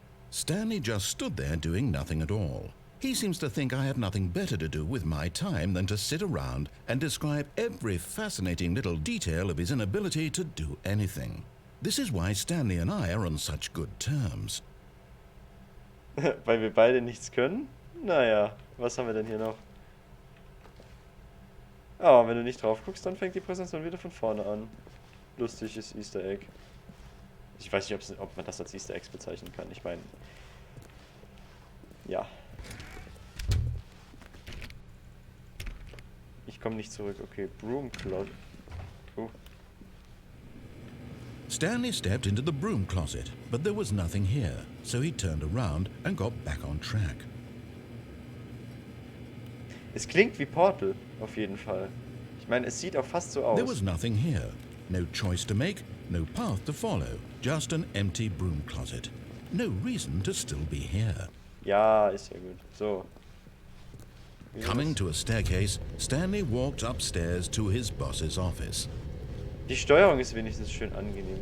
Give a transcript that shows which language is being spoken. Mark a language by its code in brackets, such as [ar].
[en] Stanley just stood there doing nothing at all. He seems to think I have nothing better to do with my time than to sit around and describe every fascinating little detail of his inability to do anything. This is why Stanley and I are on such good terms. [de] Weil wir beide nichts können? Naja, was haben wir denn hier noch? Ah, wenn du nicht drauf guckst, dann fängt die Präsentation wieder von vorne an. Lustiges Easter Egg. Ich weiß nicht, ob man das als Easter Eggs bezeichnen kann. Ich meine, ja. Ich komme nicht zurück. Okay, Broom Closet. Oh. [en] Stanley stepped into the broom closet, but there was nothing here, so he turned around and got back on track. [de] Es klingt wie Portal, auf jeden Fall. Ich meine, es sieht auch fast so aus. [en] There was nothing here. No choice to make, no path to follow. Just an empty broom closet. No reason to still be here. [de] Ja, ist ja gut. So. [en] Coming to a staircase, Stanley walked upstairs to his boss's office. [de] Die Steuerung ist wenigstens schön angenehm.